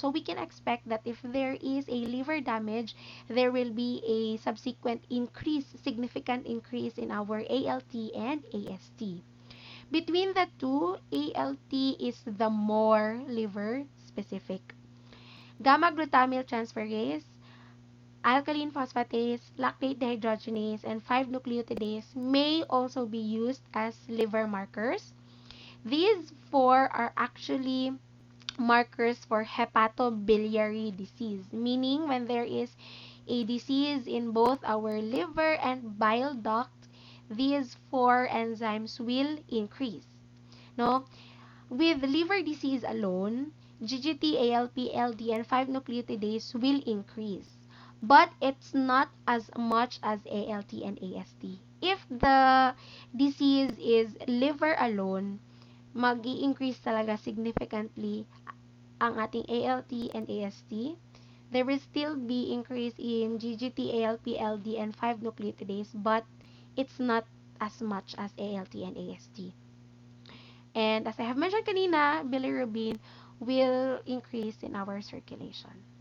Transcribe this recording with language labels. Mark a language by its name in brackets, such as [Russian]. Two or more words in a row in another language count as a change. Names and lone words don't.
[English] So we can expect that if there is a liver damage, there will be a subsequent increase, significant increase in our ALT and AST. Between the two, ALT is the more liver specific. Gamma glutamyl transferase, alkaline phosphatase, lactate dehydrogenase, and 5-nucleotidase may also be used as liver markers. These four are actually markers for hepatobiliary disease, meaning when there is a disease in both our liver and bile duct, these four enzymes will increase. No? With liver disease alone, GGT, ALP, LD, and 5-nucleotidase will increase. But it's not as much as ALT and AST. If the disease is liver alone, [Filipino] mag-i-increase talaga significantly ang ating ALT and AST. [English] There will still be increase in GGT, ALP, LD, and 5-nucleotidase, but it's not as much as ALT and AST. And as I have mentioned kanina, bilirubin will increase in our circulation.